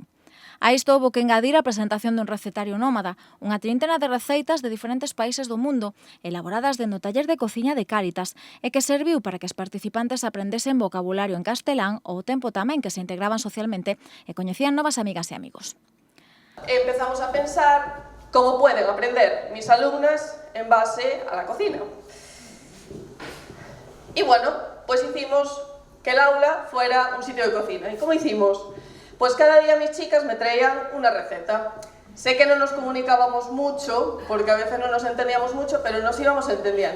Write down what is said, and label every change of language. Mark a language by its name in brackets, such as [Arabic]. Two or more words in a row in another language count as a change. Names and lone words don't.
[Galician] A isto houbo que engadir a presentación dun recetario nómada, unha trintena de receitas de diferentes países do mundo, elaboradas dentro do taller de cociña de Cáritas, e que serviu para que as participantes aprendesen vocabulario en castelán ao tempo tamén que se integraban socialmente e coñecían novas amigas e amigos. [Spanish] Empezamos a pensar cómo pueden aprender mis alumnas en base a la cocina. Y bueno, pues hicimos que el aula fuera un sitio de cocina. ¿Y cómo hicimos? Pues cada día mis chicas me traían una receta. Sé que no nos comunicábamos mucho, porque a veces no nos entendíamos mucho, pero nos íbamos entendiendo.